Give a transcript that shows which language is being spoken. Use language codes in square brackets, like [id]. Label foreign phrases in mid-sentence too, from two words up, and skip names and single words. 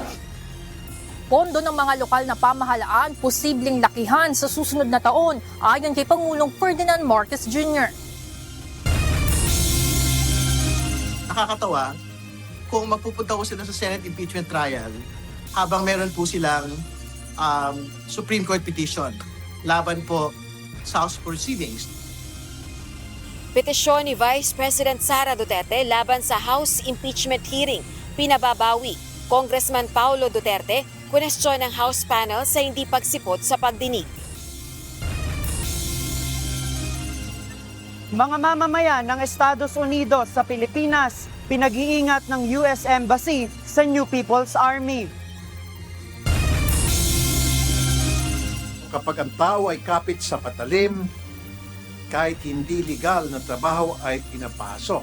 [tl] Pondo ng mga lokal na pamahalaan posibleng lakihan sa susunod na taon ayon kay Pangulong Ferdinand Marcos Jr. Nakakatawa kung magpupunta ko sila sa [en] Senate impeachment trial [tl] habang meron po silang [en] Supreme Court petition [tl] laban po sa [en] House proceedings. [tl] Petisyon ni Vice President Sara Duterte laban sa [en] House impeachment hearing, [tl] pinababawi. Congressman Paulo Duterte, kwestiyon ng [en] House panel [tl] sa hindi pagsipot sa pagdinig. Mga mamamayan ng Estados Unidos sa Pilipinas, pinag-iingat ng US Embassy sa New People's Army. Kapag ang tao ay kapit sa patalim, kahit hindi legal na trabaho ay pinapasok.